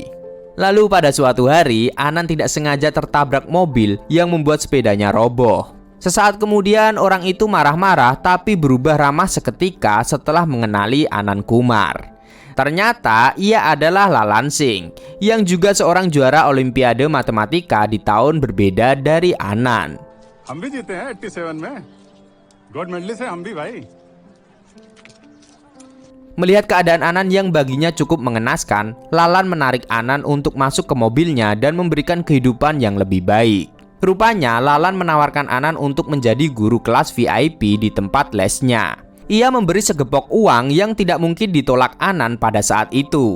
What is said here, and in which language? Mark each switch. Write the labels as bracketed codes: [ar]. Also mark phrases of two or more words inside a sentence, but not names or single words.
[id] Lalu pada suatu hari Anan tidak sengaja tertabrak mobil yang membuat sepedanya roboh. Sesaat kemudian orang itu marah-marah tapi berubah ramah seketika setelah mengenali Anan Kumar. Ternyata ia adalah Lalansing yang juga seorang juara Olimpiade Matematika di tahun berbeda dari Anan. [hi] हम भी जीते हैं 87 में [en] gold medalist [hi] हैं हम भी भाई. [id] Melihat keadaan Anan yang baginya cukup mengenaskan, Lalan menarik Anan untuk masuk ke mobilnya dan memberikan kehidupan yang lebih baik. Rupanya Lalan menawarkan Anan untuk menjadi guru kelas VIP di tempat lesnya. Ia memberi segepok uang yang tidak mungkin ditolak Anan pada saat itu.